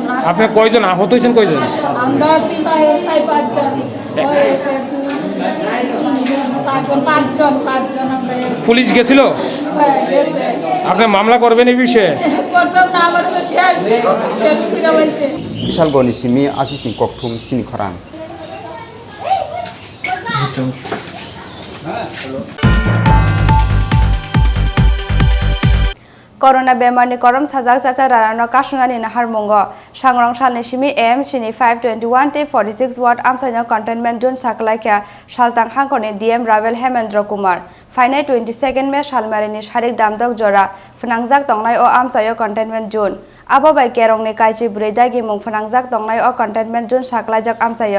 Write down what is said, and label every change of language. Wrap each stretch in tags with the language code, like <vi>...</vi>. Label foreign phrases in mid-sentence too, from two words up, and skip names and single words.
<bn>আপনারা কয়জন আহত হয়েছেন কয়জন আমরা পাঁচজন পুলিশ গেছিল আপনার মামলা করবেন এই বিষয়ে</bn> <trp>বিশালগড়নি সিমি আশিষনি ককথুম চিনি খরাং Corona bemarni korom sajak chacha rarano kasunani nahar mongo sangrong salni simi m sini 521 te 46 watt amsanya</trp> <en>containment zone</en> <trp>saklaikya shaltang hangkoni dm ravel hemendra kumar fainai 22nd me salmarini sharik damdok jora phanangjak tongnai o amsayo</trp> <en>containment zone</en> <trp>abo bai kerongni kaichi bureidagi mung phanangjak tongnai o</trp> <en>containment zone</en> <trp>saklaijak amsayo</trp>